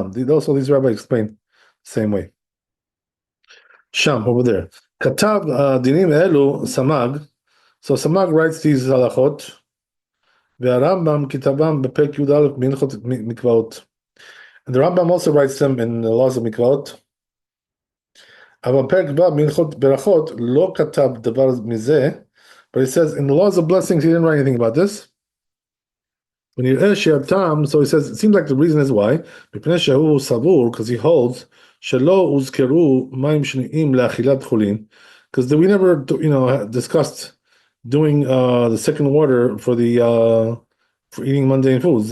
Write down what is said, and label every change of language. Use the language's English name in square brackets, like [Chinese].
[English] Also, these rabbis explain the same way. Sham, over there. [Hebrew] Katav dinim elu samag. [English] So Samag writes these halachot. [Hebrew] והרמב"ם כתבם בפרק י"א בהלכות מקוואות. [English] And the Rambam also writes them in the laws of מקוואות. [Hebrew] אבל פרק ו' בהלכות ברכות לא כתב דבר מזה, [English] but he says in the laws of blessings he didn't write anything about this. When you so he says it seems like the reason is why, [Hebrew] מפני שהוא סבור, [English] because he holds [Hebrew] שלא הוזכרו מים שניים לאכילת חולין, [English] because we never discussed doing the second water for the for eating mundane foods.